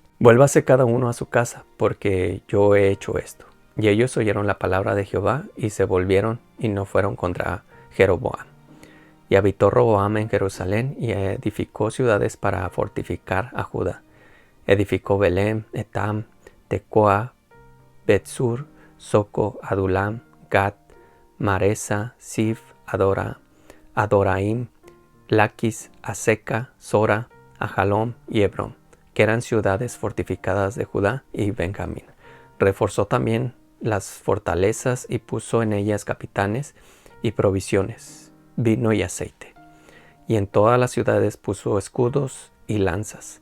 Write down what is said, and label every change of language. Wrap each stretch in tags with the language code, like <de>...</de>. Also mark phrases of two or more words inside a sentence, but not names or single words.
<es>Vuélvase cada uno a su casa, porque yo he hecho esto. Y ellos oyeron la palabra de Jehová y se volvieron y no fueron contra Jeroboam. Y habitó Roboam en Jerusalén y edificó ciudades para fortificar a Judá. Edificó Belem, Etam, Tecoa, Betsur, Soco, Adulam, Gat, Maresa, Sif, Adoraim, Laquis, Aseca, Sora, Ajalom y Hebrón, que eran ciudades fortificadas de Judá y Benjamín. Reforzó también las fortalezas y puso en ellas capitanes y provisiones, vino y aceite. Y en todas las ciudades puso escudos y lanzas.</es>